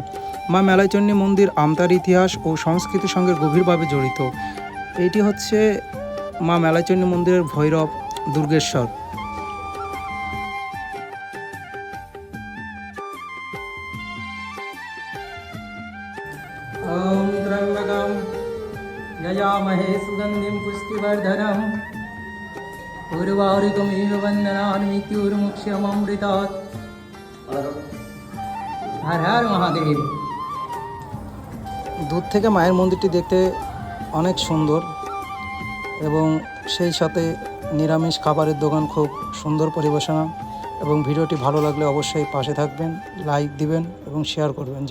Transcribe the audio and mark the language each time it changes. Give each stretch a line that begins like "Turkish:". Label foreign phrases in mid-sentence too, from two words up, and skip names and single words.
Bangla: মা মেলাইচণ্ডী মন্দির আমতার ইতিহাস ও সংস্কৃতির সঙ্গে গভীরভাবে জড়িত। এইটি হচ্ছে মা মেলাইচণ্ডী মন্দিরের ভৈরব দুর্গেশ্বর।
Sanskrit: ওম ত্র্যম্বকম यजामहे सुगन्धिं पुष्टिवर्धनम् उर्वारुकमिव वन्दनान् मृत्युर्मुक्षयममृतात्।
Hindi: हर हर महादेव।
Bangla: দূর থেকে মায়ের মন্দিরটি দেখতে অনেক সুন্দর এবং সেই সাথে নিরামিষ খাবারের দোকান, খুব সুন্দর পরিবেশনা। এবং ভিডিওটি ভালো লাগলে অবশ্যই পাশে থাকবেন, লাইক দিবেন এবং শেয়ার করবেন।